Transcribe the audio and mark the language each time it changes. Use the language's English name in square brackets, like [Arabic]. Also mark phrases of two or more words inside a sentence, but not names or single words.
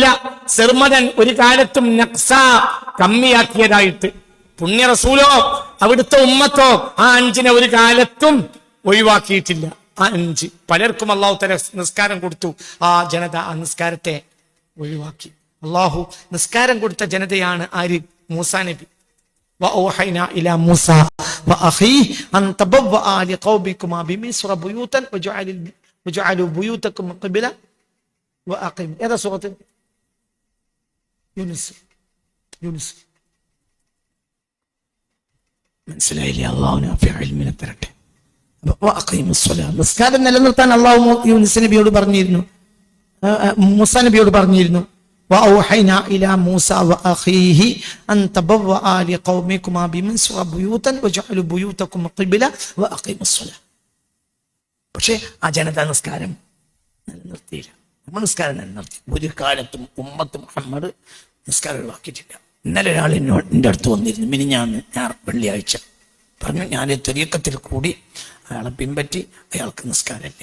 [Malayalam] സെർമദൻ, ഒരു കാലത്തും നഖ്സ, കമ്മിയാക്കിയതായിട്ട്. പുണ്യ റസൂലോ അവിടുത്തെ ഉമ്മത്തോ ആ 5നെ ഒരു കാലത്തും ഒഴിവാക്കിയിട്ടില്ല. ആ 5 പലർക്കും അള്ളാഹു തആല നിസ്കാരം കൊടുത്തു. ആ ജനത ആ നിസ്കാരത്തെ ഒഴിവാക്കി. അള്ളാഹു നിസ്കാരം കൊടുത്ത ജനതയാണ് ആര്? മൂസാ നബി. [Arabic] وأوحينا إلى موسى وأخيه أن تبوأ لقومكما بمصر بيوتا وجعلوا بيوتكم قبلة وأقيموا. هذا سورة യൂനുസ്. [Malayalam] മനസ്സിലായില്ലേ? അള്ളാഹുവിനെ ഇൽമിനെ തരട്ടെ. നിസ്കാരം നിലനിർത്താൻ അള്ളാഹു യൂനുസ് നബിയോട് പറഞ്ഞിരുന്നു, മൂസാ നബിയോട് പറഞ്ഞിരുന്നു. [Arabic] وأوحينا إلى موسى وأخيه أن تبوأ لقومكما بمصر بيوتا وجعلوا بيوتكم قبلة وأقيموا الصلاة. [Malayalam] പക്ഷേ ആ ജനത നിസ്കാരം നിലനിർത്തിയില്ല. നമ്മൾ നിസ്കാരം നിലനിർത്തി. ഒരു കാലത്തും ഉമ്മത്ത് മുഹമ്മദ് നിസ്കാരം ഒഴിവാക്കിയിട്ടില്ല. ഇന്നലെ ഒരാൾ എൻ്റെ അടുത്ത് വന്നിരുന്നു. ഞാൻ വെള്ളിയാഴ്ച പറഞ്ഞു, ഞാൻ ത്വരീഖത്തിൽ കൂടി അയാളെ പിൻപറ്റി അയാൾക്ക് നിസ്കാരമില്ല.